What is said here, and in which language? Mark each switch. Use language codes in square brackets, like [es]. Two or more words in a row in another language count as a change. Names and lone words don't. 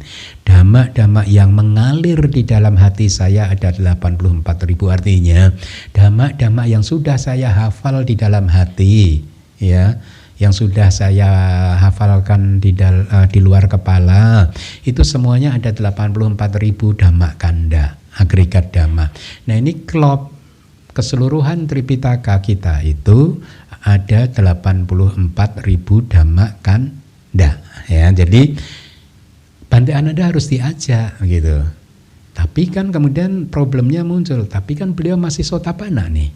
[id] Dhamma-dhamma yang mengalir di dalam hati saya ada 84.000, artinya dhamma-dhamma yang sudah saya hafal di dalam hati, ya, yang sudah saya hafalkan di luar kepala, itu semuanya ada 84.000 [pi] dhamma kanda, [id] agregat dhamma. Nah, ini klop keseluruhan Tripitaka kita itu ada 84.000 [pi] dhamma kanda, [id] ya. Jadi Bante Ananda harus diajak gitu. Tapi kan kemudian problemnya muncul, tapi kan beliau masih Sotapanna nih.